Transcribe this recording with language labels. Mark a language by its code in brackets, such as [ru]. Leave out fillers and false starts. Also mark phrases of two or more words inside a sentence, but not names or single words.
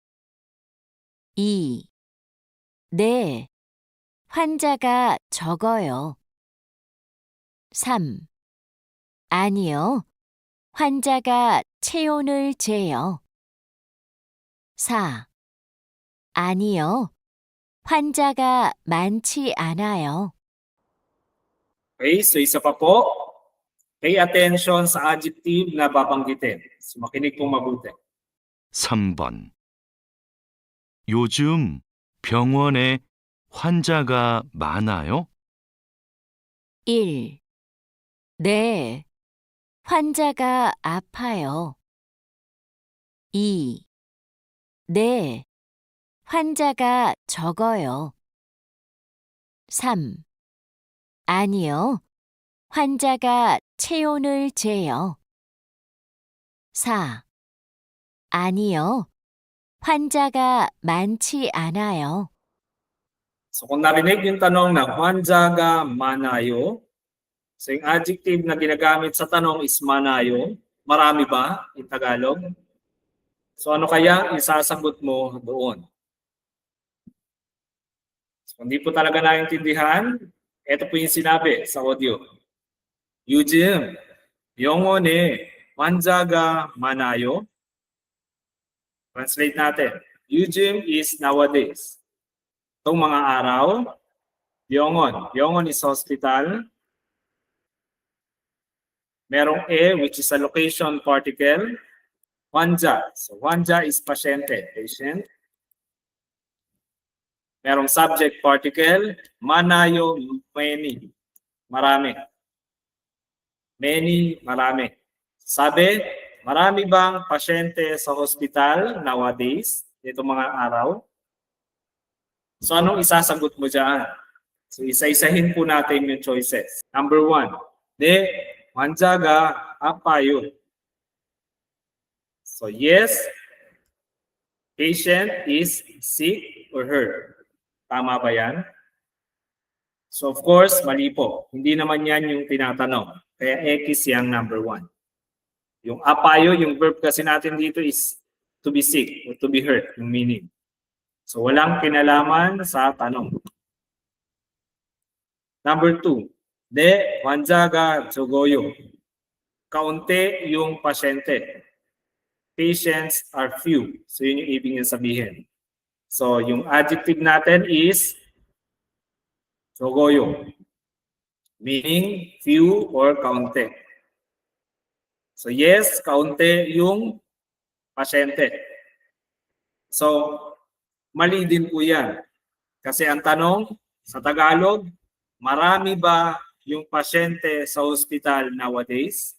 [ko] 2. 네, 환자가 적어요. 3. 아니요, 환자가 체온을 재요. 4. 아니요, 환자가 많지 않아요. [tl] Okay, so isa pa po. [en] Pay attention [tl] sa adjective na babanggitin. So makinig pong mabuti. 3번. [ko] 요즘 병원에 환자가 많아요? 1. 네, 환자가 아파요. 2. 네, 환자가 적어요. 3. 아니요, 환자가 체온을 재요. 4. 아니요, 환자가 많지 않아요. [tl] So kung narinig yung tanong na [ko] 환자가 많아요, [tl] so yung adjective na ginagamit sa tanong is 많아요. Marami ba [en] in Tagalog? [tl] So ano kaya isasagot mo doon? So kung di po talaga naintindihan, ito po yung sinabi sa audio. [ko] 요즘 병원에 환자가 많아요. [en] Translate natin. 요즘 is nowadays. [tl] Itong mga araw, [ko] 병원. [en] 병원 is hospital. Merong which is a location particle. 환자. So 환자 is pasyente, patient. [tl] Merong [en] subject particle. 많아요, many. [tl] Marami. Many, marami. Sabi, marami bang pasyente sa hospital nowadays? Ito mga araw. So anong isasagot mo dyan? So isa-isahin po natin yung choices. Number 1, [ko] 네, 환자가 아파요. [en] So yes, patient is sick or hurt. [tl] Tama ba yan? So of course, mali po. Hindi naman yan yung tinatanong. Kaya X yung number 1. Yung apayo, yung verb kasi natin dito is [en] to be sick or to be hurt, [tl] yung meaning. So walang kinalaman sa tanong. Number 2. [ko] De, 환자가 적어요. [tl] Kaunti yung pasyente. [en] Patients are few. [tl] So yun yung ibig niya sabihin. So yung adjective natin is 적어요. [en] Meaning few or kaunti. So yes, [tl] kaunti yung pasyente. So mali din po yan. Kasi ang tanong sa Tagalog, marami ba yung pasyente sa [en] hospital nowadays?